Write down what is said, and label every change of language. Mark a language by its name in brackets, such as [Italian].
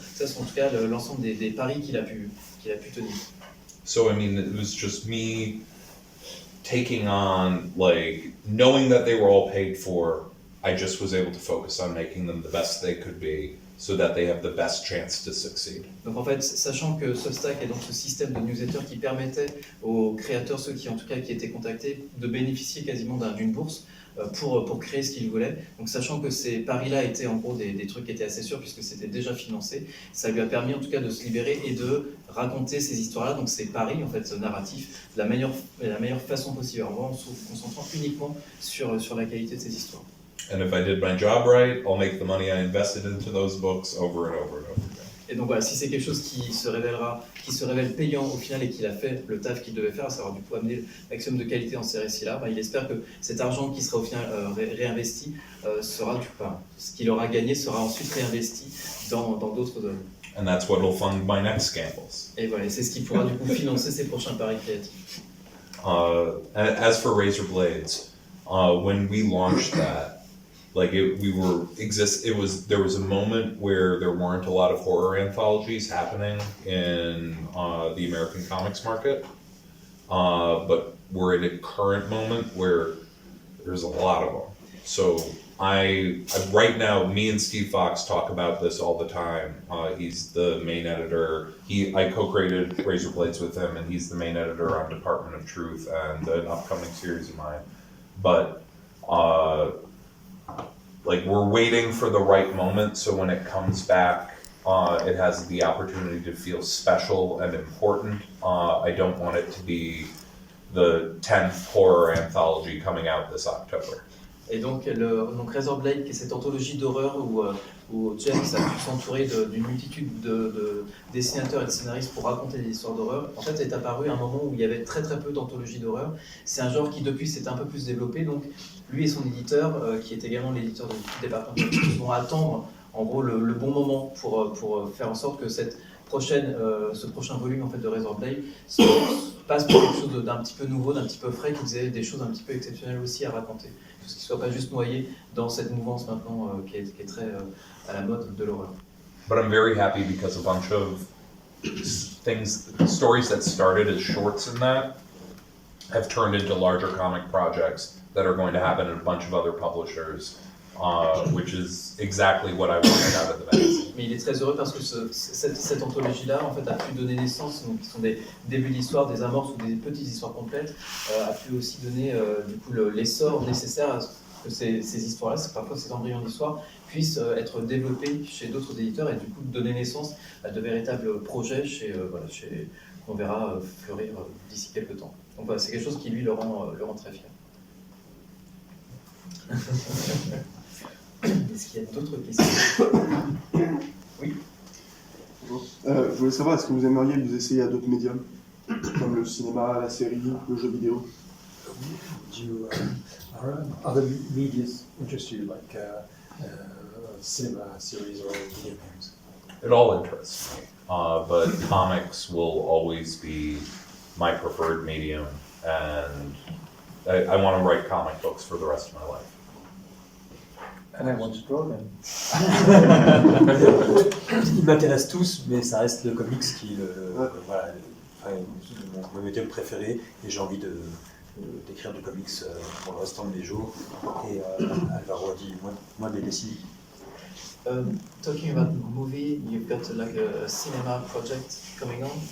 [French] Ça, c'est en tout cas l'ensemble des paris qu'il a pu tenir. [English] So I mean, it was just me taking on, like, knowing that they were all paid for, I just was able to focus on making them the best they could be, so that they have the best chance to succeed. [French] Donc en fait, sachant que Substack est donc ce système de newsletter qui permettait aux créateurs, ceux qui en tout cas qui étaient contactés, de bénéficier quasiment d'une bourse pour créer ce qu'ils voulaient. Donc sachant que ces paris-là étaient en gros des trucs qui étaient assez sûrs puisque c'était déjà financé, ça lui a permis en tout cas de se libérer et de raconter ces histoires-là, donc ces paris en fait narratifs, de la meilleure façon possible, en se concentrant uniquement sur la qualité de ces histoires. [English] And if I did my job right, I'll make the money I invested into those books over and over and over again. [French] Et donc voilà, si c'est quelque chose qui se révèle payant au final et qu'il a fait le taf qu'il devait faire, à savoir du coup amener le maximum de qualité dans ces récits-là, il espère que cet argent qui sera au final réinvesti sera ce qu'il aura gagné sera ensuite réinvesti dans d'autres domaines. [English] And that's what will fund my next scandals. [French] Et voilà, c'est ce qui pourra du coup financer ses prochains paris créatifs. [English] As for Razor Blades, when we launched that, like there was a moment where there weren't a lot of horror anthologies happening in the American comics market, but we're at a current moment where there's a lot of them. So I right now, me and Steve Fox talk about this all the time. He's the main editor. I co-created Razor Blades with him, and he's the main editor on Department of Truth and an upcoming series of mine. But like, we're waiting for the right moment, so when it comes back, it has the opportunity to feel special and important. I don't want it to be the 10th horror anthology coming out this October. [French] Et donc Razorblade, qui est cette anthologie d'horreur où James a pu s'entourer d'une multitude de dessinateurs et de scénaristes pour raconter des histoires d'horreur, en fait est apparu à un moment où il y avait très peu d'anthologies d'horreur. C'est un genre qui depuis s'est un peu plus développé, donc lui et son éditeur, qui est également l'éditeur de Département de Truth, vont attendre en gros le bon moment pour faire en sorte que ce prochain volume en fait de Razorblade passe pour quelque chose d'un petit peu nouveau, d'un petit peu frais, qui faisait des choses un petit peu exceptionnelles aussi à raconter. Tout ce qui ne soit pas juste noyé dans cette mouvance maintenant qui est très à la mode de l'horreur. But I'm very happy because a bunch of stories that started as shorts in that have turned into larger comic projects that are going to happen at a bunch of other publishers, which is exactly what I wanted out of the magazine. mais il est très heureux parce que cette anthologie-là, en fait, a pu donner naissance, donc qui sont des débuts d'histoire, des amorces ou des petites histoires complètes, a pu aussi donner du coup l'essor nécessaire à ce que ces histoires-là, parfois ces embryons d'histoire, puissent être développés chez d'autres éditeurs et du coup donner naissance à de véritables projets qu'on verra fleurir d'ici quelques temps. Donc voilà, c'est quelque chose qui lui le rend très fier. Est-ce qu'il y a d'autres questions? Oui. Je voulais savoir, est-ce que vous aimeriez vous essayer à d'autres médiums, comme le cinéma, la série, le jeu vidéo? [English] Are other media interest you, like cinema, series, or video games? It all interests me, but comics will always be my preferred medium, and I want to write comic books for the rest of my life. And I want to draw them. [French] Ils m'intéressent tous, mais ça reste le comics qui voilà, mon médium préféré, et j'ai envie d'écrire du comics pour le restant de mes jours. Et Alvaro a dit, moi des dessins. [English] Talking about movie, you've got like a cinema project coming on.